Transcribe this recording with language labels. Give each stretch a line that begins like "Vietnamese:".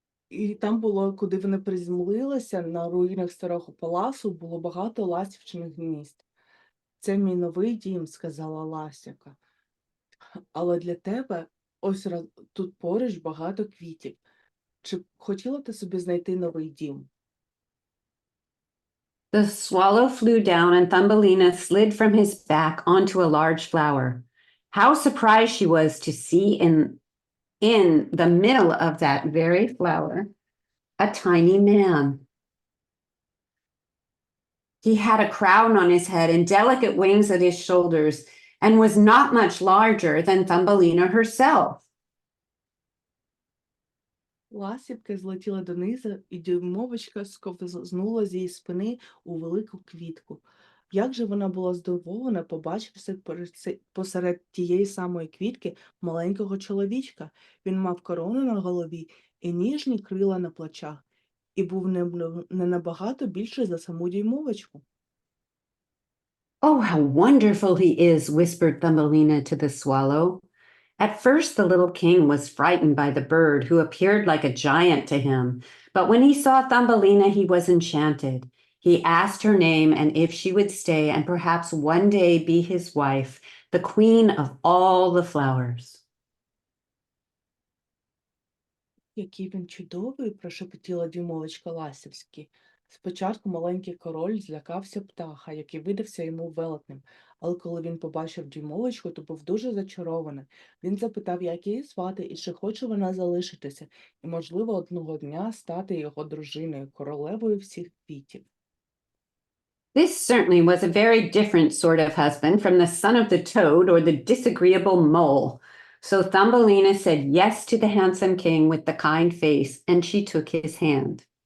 Ukrainian: І там було, куди вони приземлилися, на руїнах старого палацу, було багато ластівчиних гнізд. Це мій новий дім, сказала ластівка. Але для тебе ось тут поруч багато квітів. Чи хотіла ти собі знайти новий дім?
English: The swallow flew down, and Thumbelina slid from his back onto a large flower. How surprised she was to see in the middle of that very flower a tiny man. He had a crown on his head and delicate wings at his shoulders, and was not much larger than Thumbelina herself.
Ukrainian: Ластівки злетіли донизу, і дюймовочка сковзнула з її спини у велику квітку. Як же вона була здивована, побачивши посеред тієї самої квітки маленького чоловічка. Він мав корону на голові і ніжні крила на плечах, і був не набагато більший за саму дюймовочку.
English: Oh, how wonderful he is, whispered Thumbelina to the swallow. At first, the little king was frightened by the bird, who appeared like a giant to him. But when he saw Thumbelina, he was enchanted. He asked her name and if she would stay and perhaps one day be his wife, the queen of all the flowers.
Ukrainian: Який він чудовий, прошепотіла дюймовочка ластівськи. Спочатку маленький король злякався птаха, який видався йому велетним, але коли він побачив дюймовочку, то був дуже зачарований. Він запитав, як її звати і чи хоче вона залишитися, і, можливо, одного дня стати його дружиною, королевою всіх квітів.
English: This certainly was a very different sort of husband from the son of the toad or the disagreeable mole. So Thumbelina said yes to the handsome king with the kind face, and she took his hand.